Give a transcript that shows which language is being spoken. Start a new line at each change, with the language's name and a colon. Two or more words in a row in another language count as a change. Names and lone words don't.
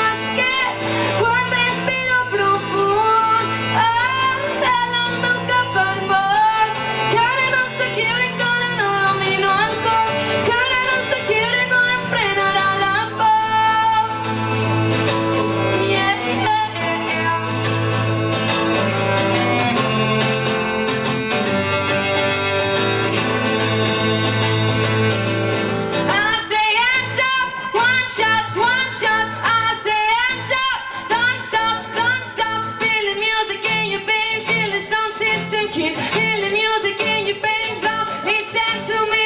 Catalan: És que quan respiro profund, arrela el meu cap al món, que ara no soc lliure, encara no domino el cor, que ara no soc lliure, no em frenarà la por.
English: I say hands up, one shot, I say hands up, don't stop, feel the music in your veins, feel the sound system hit, feel the music in your veins, now listen to me.